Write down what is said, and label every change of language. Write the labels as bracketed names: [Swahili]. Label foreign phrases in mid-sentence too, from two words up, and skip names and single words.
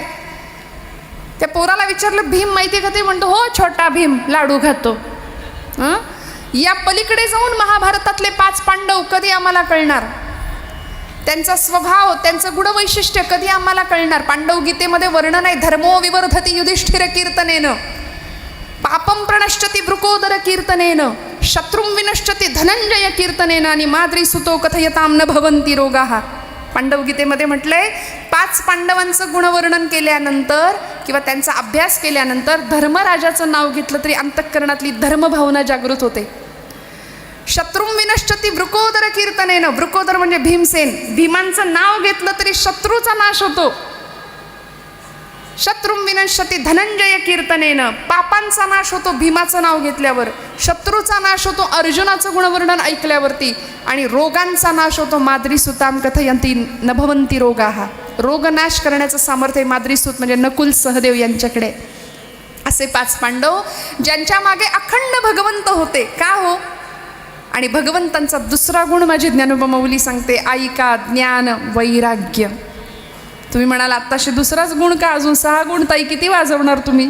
[Marathi] त्या पोराला विचारलं भीम माहिती आहे का, ते म्हणतो हो छोटा भीम लाडू खातो. या पलीकडे जाऊन महाभारतातले 5 पांडव कधी आम्हाला कळणार, त्यांचा स्वभाव, त्यांचं गुणवैशिष्ट्य कधी आम्हाला कळणार. पांडव गीतेमध्ये वर्णन आहे, [Sanskrit] धर्मो विवर्धती युधिष्ठिर कीर्तनेन, पापम प्रणश्यती वृकोदर कीर्तनेन, शत्रुं विनश्यती धनंजय कीर्तनेन [Marathi] आणि [Sanskrit] माद्री सुतो कथयताम न भवंती रोगाः. [Marathi] पांडव गीतेमध्ये म्हटलंय 5 पांडवांचं गुणवर्णन केल्यानंतर किंवा त्यांचा अभ्यास केल्यानंतर धर्मराजाचं नाव घेतलं तरी अंतःकरणातली धर्मभावना जागृत होते. [Sanskrit] शत्रुं विनश्यती वृकोदर कीर्तनेन, [Marathi] वृकोदर म्हणजे भीमसेन, भीमांचं नाव घेतलं तरी शत्रूचा नाश होतो. [Sanskrit] शत्रुं विनश्यती धनंजय कीर्तनेन, [Marathi] पापांचा नाश होतो भीमाचं नाव घेतल्यावर, शत्रूचा नाश होतो अर्जुनाचं गुणवर्णन ऐकल्यावरती, आणि रोगांचा नाश होतो [Sanskrit] माद्री सुताम कथयंती न भवंती रोगाः. [Marathi] रोग नाश करण्याचं सामर्थ्य माद्री सूत म्हणजे नकुल सहदेव यांच्याकडे. असे 5 पांडव ज्यांच्या मागे अखंड भगवंत होते. का हो? आणि भगवंतांचा दुसरा गुण माझी ज्ञानोबा माऊली सांगते, ऐका ज्ञान वैराग्य. तुम्ही म्हणाल आत्ताशी दुसराच गुण का, अजून 6 गुण ताई किती वाजवणार तुम्ही?